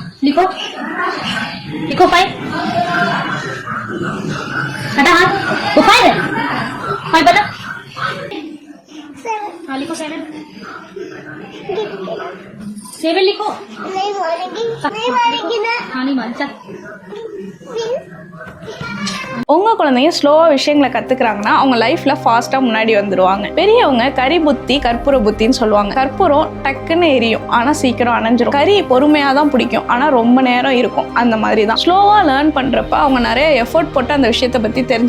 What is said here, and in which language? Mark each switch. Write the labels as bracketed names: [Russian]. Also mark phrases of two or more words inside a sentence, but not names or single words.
[Hindi] लिखो लिखो 5 हटा हाथ वो 5 है 5 बता 7 हाँ लिखो 7 7 लिखो नहीं मारेगी ना हाँ नहीं मान चल [Tamil] உங்கள் குழந்தைங்க ஸ்லோவாக விஷயங்களை கற்றுக்குறாங்கன்னா அவங்க லைஃப்பில் ஃபாஸ்ட்டாக முன்னாடி வந்துடுவாங்க. பெரியவங்க கரி புத்தி கற்பூர புத்தின்னு சொல்லுவாங்க. கற்பூரம் டக்குன்னு எரியும், ஆனால் சீக்கிரம் அணைஞ்சிரும். கறி பொறுமையாக தான் பிடிக்கும், ஆனால் ரொம்ப நேரம் இருக்கும். அந்த மாதிரி தான் ஸ்லோவாக லேர்ன் பண்ணுறப்ப அவங்க நிறைய எஃபர்ட் போட்டு அந்த விஷயத்தை பற்றி தெரிஞ்சுப்பாங்க.